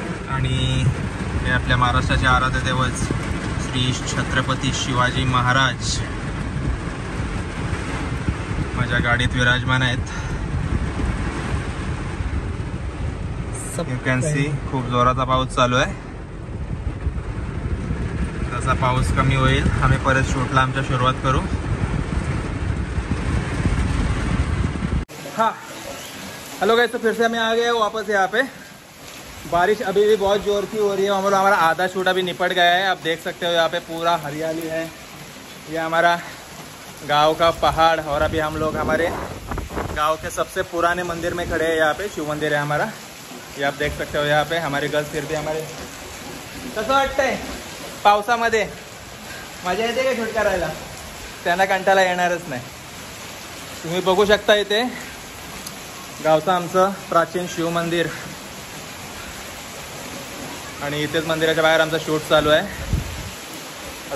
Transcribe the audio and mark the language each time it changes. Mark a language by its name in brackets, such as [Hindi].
[Marathi] आणि हे आपल्या महाराष्ट्राचे आराध्य दैवत श्री छत्रपती शिवाजी महाराज माझ्या गाडीत विराजमान आहेत। [English] you can see [Marathi] खूप जोराचा पाऊस चालू आहे। जसा पाऊस कमी होईल आम्ही परत शूटला आमच्या सुरुवात करू। [Hindi] हाँ, हेलो गाइस, तो फिर से हमें आ गए वापस यहाँ पे। बारिश अभी भी बहुत जोर की हो रही है। हमारा आधा शूट अभी निपट गया है। आप देख सकते हो यहाँ पे पूरा हरियाली है। ये हमारा गांव का पहाड़ और अभी हम लोग हमारे गांव के सबसे पुराने मंदिर में खड़े हैं। यहाँ पे शिव मंदिर है हमारा, ये आप देख सकते हो। यहाँ पे हमारी गर्ल्स फिर भी हमारे [Marathi] कसं वाटतंय पावसामध्ये? मजा येते का शूट करायला? त्यांना कंटाळा येणारच नाही। तुम्ही बघू शकता इथे गावचं आमचं प्राचीन शिव मंदिर आणि इथेच मंदिराच्या बाहेर आमचा शूट चालू आहे।